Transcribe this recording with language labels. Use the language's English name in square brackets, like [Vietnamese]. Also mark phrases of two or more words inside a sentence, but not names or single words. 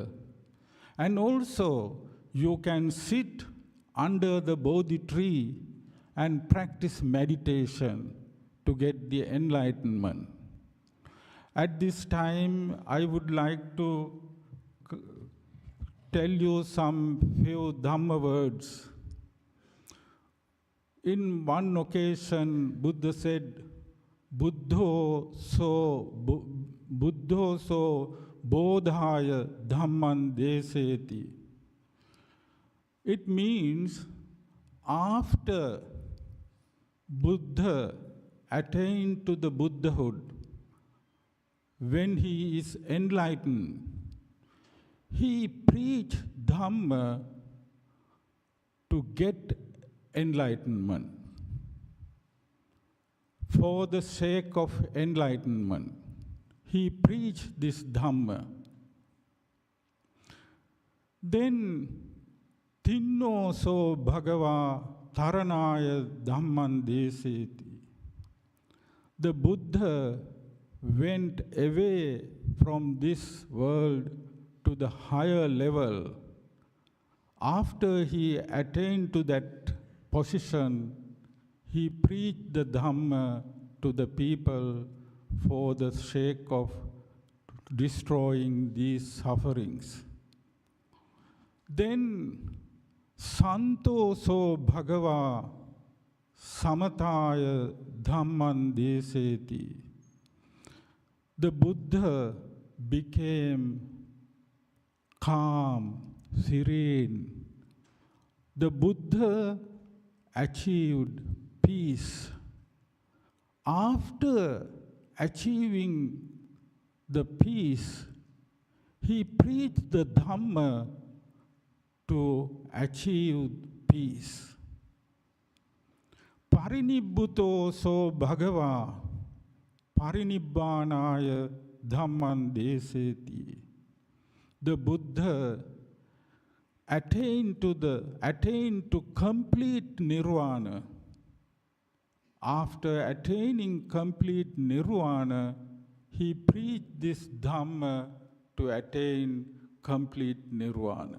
[English] And also, you can sit under the Bodhi tree and practice meditation to get the enlightenment. At this time, I would like to tell you some few Dhamma words. In one occasion, Buddha said, [Pali] Buddho so bodhaya dhamman deseti. [English] It means after Buddha attained to the Buddhahood, when he is enlightened, he preached Dhamma to get enlightenment, for the sake of enlightenment. He preached this Dhamma. [Pali] Then, Tinno so bhagava taranaya dhamman deseti. [English] The Buddha went away from this world to the higher level. After he attained to that position, he preached the Dhamma to the people for the sake of destroying these sufferings. Then, [Pali] Santo so bhagava samataya dhamman deseti. [English] The Buddha became calm, serene. The Buddha achieved peace. After achieving the peace, he preached the Dhamma to achieve peace. [Pali] Parinibbuto so bhagava parinibbanaya dhamman deseti. [English] The Buddha attained to complete nirvana. After attaining complete nirvana, he preached this Dhamma to attain complete nirvana.